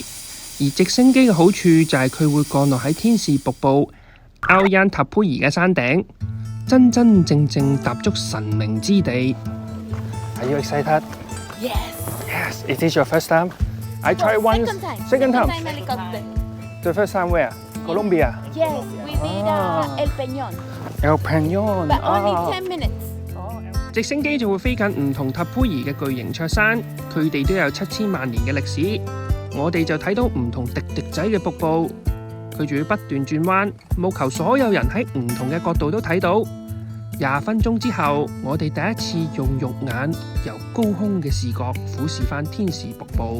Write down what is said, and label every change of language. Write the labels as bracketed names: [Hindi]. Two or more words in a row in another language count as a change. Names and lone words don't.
[Cantonese] 而直升機嘅好處就係佢會降落喺天使瀑布 Ayantapui 嘅山頂，真真正正踏足神明之地。 [English] Are you excited? Yes. Is this your first time? I tried once. Second time. helicopter. The first time where? Colombia. Yes, we did El Peñón, El Peñón. but only 10 minutes. [Cantonese] 直升機就會飛近唔同塔佩爾嘅巨型卓山，佢哋都有7000萬年嘅歷史。我哋就睇到唔同滴滴仔嘅瀑布，佢仲要不斷轉彎，務求所有人喺唔同嘅角度都睇到。20分鐘之後，我哋第一次用肉眼由高空嘅視覺俯視返天使瀑布。